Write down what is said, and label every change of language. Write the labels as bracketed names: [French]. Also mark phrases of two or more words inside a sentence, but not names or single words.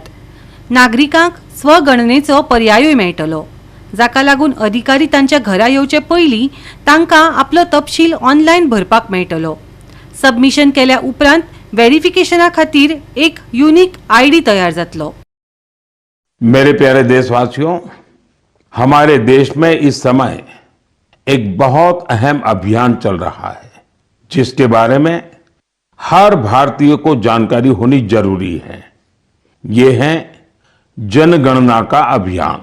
[Konkani] नागरिकांक स्वगणनेचो पर्यायूय मेळटलो, जाका लागून अधिकारी तांच्या घरा येवचे पयलीं तांकां आपलो तपशील ऑनलायन भरपाक मेळटलो. सबमिशन केल्या उपरांत व्हेरिफिकेशना खातीर एक [English] unique ID [Konkani] तयार जातलो. [Hindi] मेरे प्यारे देशवासियों, हमारे देश में इस समय एक बहुत अहम अभियान चल रहा है, जिसके बारे में हर भारतीय को जानकारी होनी जरूरी है. ये है जनगणना का अभियान.